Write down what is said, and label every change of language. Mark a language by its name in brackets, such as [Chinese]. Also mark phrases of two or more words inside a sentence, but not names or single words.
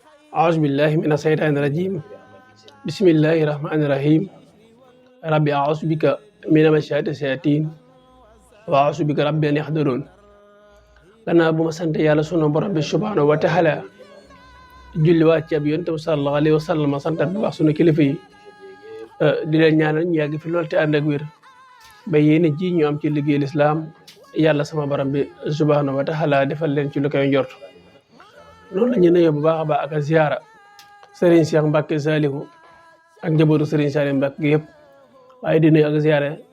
[Arabic] أعوذ بالله من الشيطان الرجيم بسم الله الرحمن الرحيم ربي أعوذ بك من مشاهد الشياطين وأعوذ بك ربي أن يحضرون [Wolof] gannaaw bu ma sant yàlla sunu borom bi [Arabic] سبحانه وتعالى [Wolof] julli waat ci ab yonent bi [Arabic] صلى الله عليه وسلم [Wolof] santat bu baax sunu kilifa yi di leen ñaanal ñu yàgg fi lool te ànd ak wér ba yéene ji ñu am ci liggéey lislaam yàlla sama borom bi [Arabic] سبحانه وتعالى [Wolof] defal leen ci lu koy njort noonu la ñu nuyoo bu baax a baax ak ziyaara Serigne Cheikh Mbacke Salihu ak njabootu Serigne Saliou Mbacke yëpp waaye di nuyu ak ziyaare